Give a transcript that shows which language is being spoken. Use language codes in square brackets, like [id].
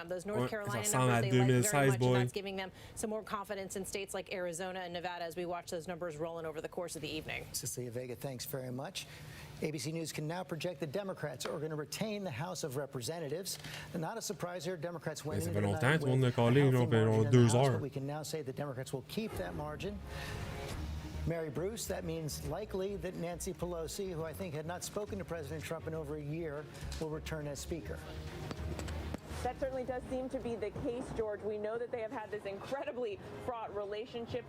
[en] Those North Carolina numbers, they like very much, and that's giving them some more confidence in states like Arizona and Nevada as we watch those numbers rolling over the course of the evening. Cecilia Vega, thanks very much. ABC News can now project the Democrats are going to retain the House of Representatives. Not a surprise here, Democrats winning. [fr] Ça fait longtemps, tout le monde a collé, environ 2 heures. [en] We can now say the Democrats will keep that margin. Mary Bruce, that means likely that Nancy Pelosi, who I think had not spoken to President Trump in over a year, will return as Speaker. That certainly does seem to be the case, George. We know that they have had this incredibly fraught relationship.